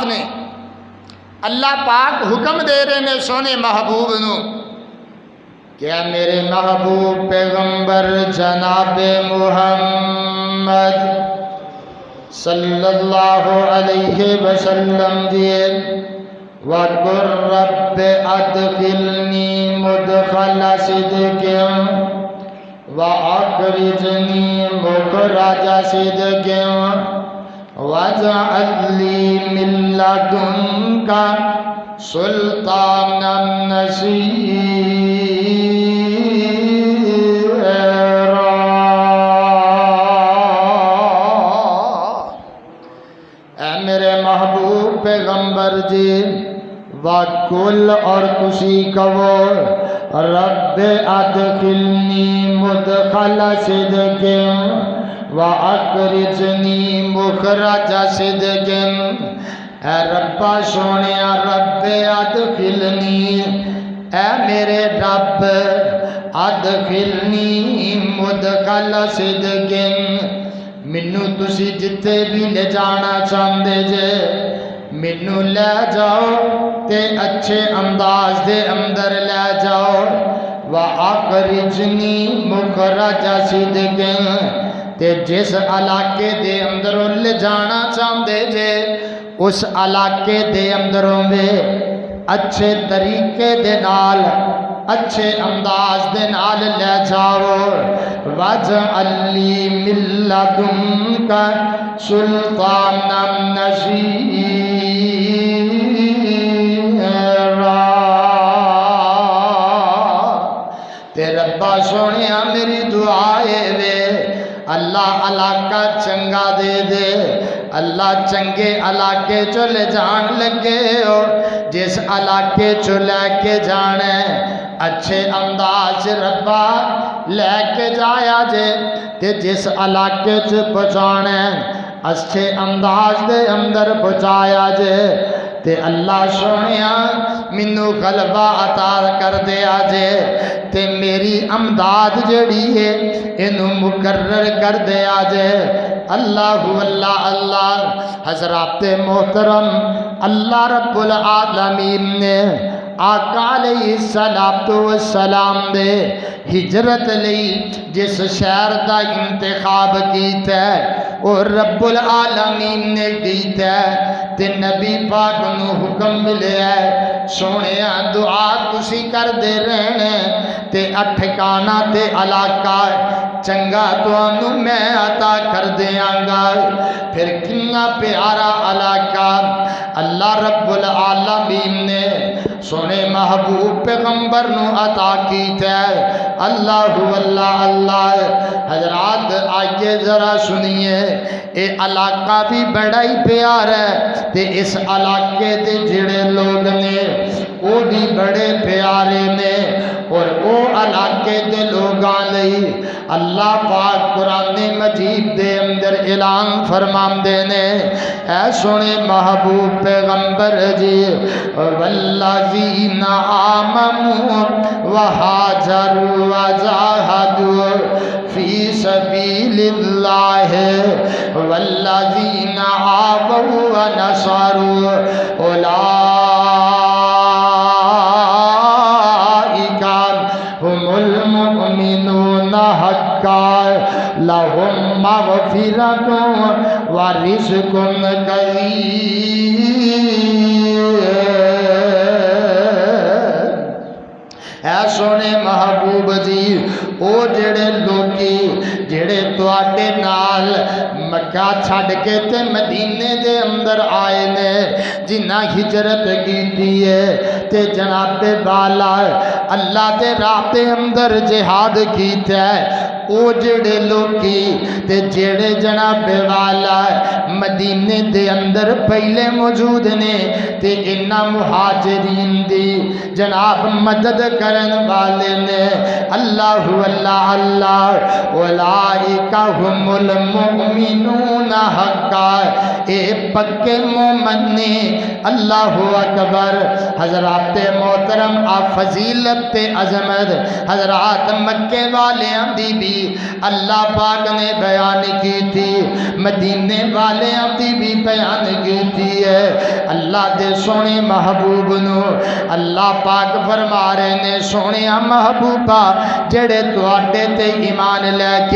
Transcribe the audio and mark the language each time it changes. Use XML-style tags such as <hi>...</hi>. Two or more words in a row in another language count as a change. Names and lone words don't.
<pa>نے، اللہ پاک حکم دے رہے نے سونے محبوب نو کہ اے میرے محبوب پیغمبر جناب محمد</pa> <ar>صلی اللہ علیہ وسلم</ar> <pa>دیے</pa> <ar>وَقُلْ رَبِّ أَدْخِلْنِي مُدْخَلَ صِدْقٍ وَأَخْرِجْنِي مُخْرَجَ صِدْقٍ وَاجْعَلْ لِي مِن لَّدُنكَ سُلْطَانًا نَصِيرًا۔</ar> <pa>اے میرے محبوب پیغمبر جی وَقُلْ اور تسی کہو</pa> <ar>رب ادخلنی مدخل صدق وَأَخْرِجْنِي مُخْرَجَ صِدْقٍ،</ar> <pa>اے ربا سونیا</pa> <ar>رب ادخلنی،</ar> <pa>اے میرے رب</pa> <ar>ادخلنی مدخل صدق،</ar> <pa>منو تسی جتے بھی لے جانا چاہندے جے منو لے جاؤ تے اچھے انداز دے اندر لے جاؤ،</pa> <ar>وَأَخْرِجْنِي مُخْرَجَ صِدْقٍ،</ar> <pa>تے جس علاقے دے اندروں لے جانا چاہندے جے اس علاقے دے اندروں میں اچھے طریقے دے نال اچھے انداز دے نال لے جاؤ،</pa> <ar>وَاجْعَلْ لِي مِن لَّدُنكَ سُلْطَانًا نَصِيرًا۔</ar> <pa>تے ربا سونیا میری دعائے وے اللہ علاقہ چنگا دے دے، اللہ چنگے علاقے چو لے جان لگے ہو، جس علاقے چو لے کے جانے اچھے انداز ربا لے کے جایا جے، تے جس علاقے چو پہنچانے اچھے انداز دے اندر پہنچایا جے، تے اللہ سونیا منو غلبہ عطا کر دیا جے، تے میری امداد جڑی ہے انہوں مقرر کر دیا جے۔ اللہ اللہ اللہ حضرات محترم اللہ</pa> <ar>رب العالمین</ar> <pa>نے آقا</pa> <ar>علیہ السلام</ar> <pa>دے ہجرت لئی جس شہر دا انتخاب کیتا ہے اور</pa> <ar>رب العالمین</ar> <pa>نے کیتا ہے، تے نبی پاک نو حکم ملے ہے سونے دعا تسی کر دے رہنے تے اٹھکانا تے علاقہ چنگا تو میں عطا کر دیاں گا۔ پھر کنا پیارا علاقہ اللہ</pa> <ar>رب العالمین</ar> <pa>نے سونے محبوب پیغمبر نو عطا کیتا ہے۔ اللہ اللہ اللہ حضرات</pa> <ur>آئیے ذرا سنیے،</ur> <pa>اے علاقہ بھی بڑا ہی پیار ہے تے اس علاقے دے جڑے لوگ نے وہ بھی بڑے پیارے نے، اور وہ علاقے دے لوگاں لئی اللہ پاک قرآن مجید دے اندر اعلان فرمان دینے اے سونے محبوب پیغمبر جی</pa> <ar>والذین آمنوا وہاجروا وجاہدوا فی سبیل اللہ والذین آووا ونصروا اولئک هم المؤمنون حقا لهم مغفرۃ ورزق کریم۔</ar> <pa>اے سونے محبوب جی او جڑے لوگی جڑے تواڈے نال مکہ چھڈ کے تے مدینے دے اندر آئے نے، جنہ ہجرت کیتی ہے تے جناب بالا اللہ دے راہ دے اندر جہاد کیتا ہے، او جڑے لوکی تے جڑے جناب والا مدینے دے اندر پہلے موجود نے تے انہاں مہاجرین دی جناب مدد کرن والے نے اللہ اللہ اللہ</pa> <ar>اولئک هم المؤمنون حقا</ar> <pa>اے پکے مومن نے</pa> <ar>اللہ اکبر</ar> <pa>حضرات محترم آپ فضیلت تے عظمت حضرات مکے والیاں دی بھی اللہ پاک نے بیان کی تھی مدینے والیاں دی بھی بیان کی تھی ہے اللہ دے سونے محبوب نو اللہ پاک فرما رہے نے سونے محبوبہ جڑے تواڈے تے ایمان لے کے</pa>